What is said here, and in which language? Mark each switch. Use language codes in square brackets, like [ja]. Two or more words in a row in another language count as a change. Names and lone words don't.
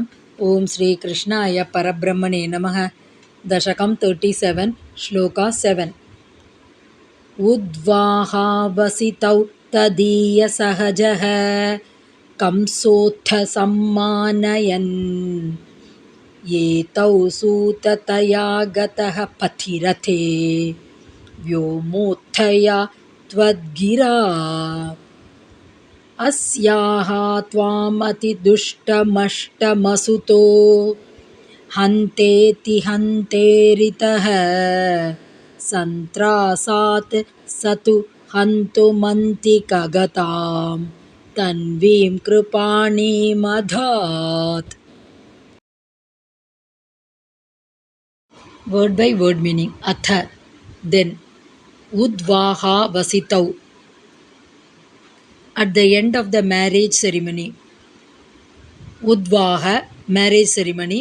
[sa] ॐ श्री कृष्णाय परब्रह्मणे नमः. दशकम् 37, श्लोक 7. उद्वाहावसितौ तदीय सहजः कंसोत्थ सम्मानयन् एतौ सूततया गतः पथि रथे व्योमोत्थया त्वद्गिरा अस्याः त्वामतिदुष्टमष्टमसुतो हन्तेति हन्तेरितः सन्त्रासात् स तु हन्तुमन्तिकगतां तन्वीं कृपाणीमधात्. [en] Word by word meaning. Atha, then. Udvaha vasitau, at the end of the marriage ceremony. Udvaha, marriage ceremony.